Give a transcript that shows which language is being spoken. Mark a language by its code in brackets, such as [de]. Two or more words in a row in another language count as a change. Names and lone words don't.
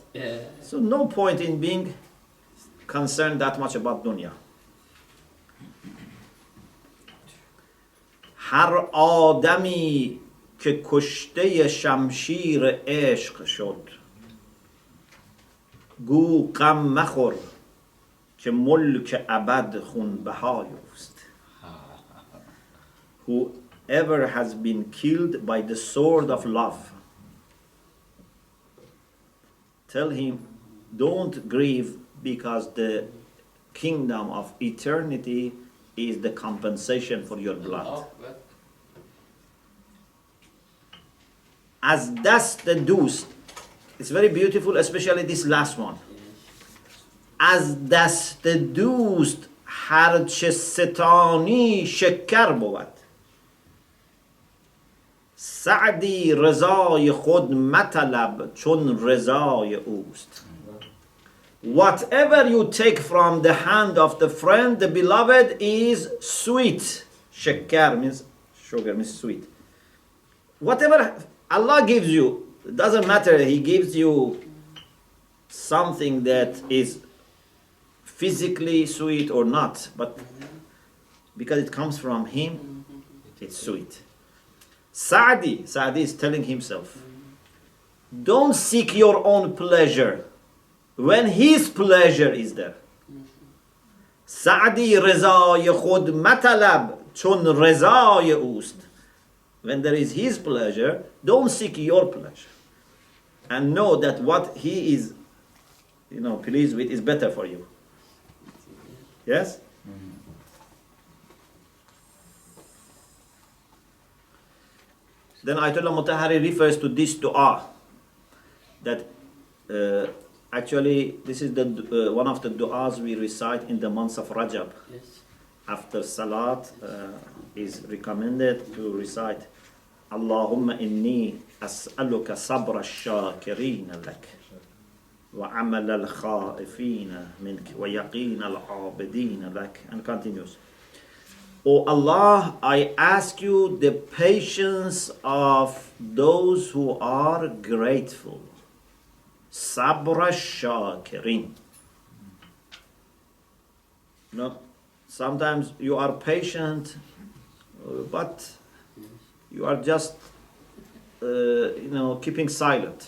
[en] So no point in being concerned that much about dunya. [fa] هر آدمی که کشته شمشیر عشق شد گو غم مخور که ملک ابد خونبهای اوست. [en] Whoever has been killed by the sword of love, tell him, don't grieve, because the kingdom of eternity is the compensation for your blood. [fa] از دست دوست, [en] it's very beautiful, especially this last one. [fa] از دست دوست هرچه ستانی شکر بود. سعدی رضای خود مطلب چون رضای اوست. [en] Whatever you take from the hand of the friend, the beloved, is sweet. Shakkar means sugar, means sweet. Whatever Allah gives you, it doesn't matter, He gives you something that is physically sweet or not, but because it comes from Him, it's sweet. Saadi is telling himself, don't seek your own pleasure when His pleasure is there. [fa] Saadi رضای خود مطلب چون رضای اوست. [en] When there is His pleasure, don't seek your pleasure. And know that what He is, pleased with is better for you. Yes? Then Ayatollah Mutahari refers to this dua, that actually this is the one of the du'as we recite in the months of Rajab. Yes. After Salat is recommended to recite [ar] اللهم إني أسألك صبر الشاكرين لك وعمل الخائفين منك ويقين العابدين لك, [en] and continues. O Allah, I ask you the patience of those who are grateful. [ar] صبر شاكرين. [en] Sometimes you are patient, but you are just, keeping silent.